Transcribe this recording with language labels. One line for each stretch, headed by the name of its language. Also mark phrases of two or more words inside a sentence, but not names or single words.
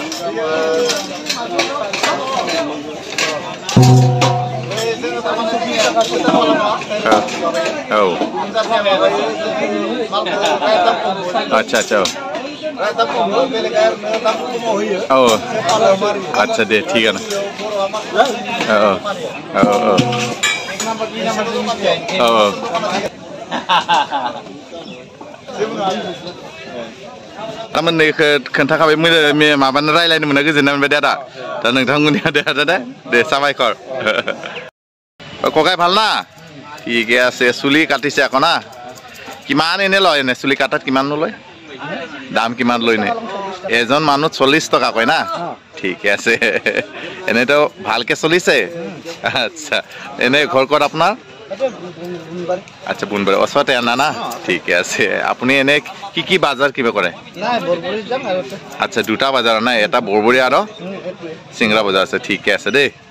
Bodo: औ आच्छा आच्छा औ आच्छा दे थिगानो औ औ औ औ तारमानेखौ खोन्थाखाबाय माबानो रायलायनो मोना गोजोननाय मोनबाय आदा दा नोंथांमोननिया दे साबायखर
Assamese: ককাই ভাল না ঠিকে আছে চুলি কাটিছে আকৌ না কিমান এনে লয় এনে চুলি কাটাত কিমান লয় দাম কিমান লয় নে এজন মানুহ 40 টকা কয় না ঠিকে আছে এনেতো ভালকে চলিছে আচ্ছা এনে ঘৰ ক'ত আপোনাৰ আচ্ছা বুনবাৰী ওচৰতে আনা না ঠিকে আছে আপুনি এনে কি বাজাৰ কিবা কৰে আচ্ছা দুটা বাজাৰ না এটা বৰবৰী আৰু সিংৰা বজাৰ আছে ঠিকে আছে দেই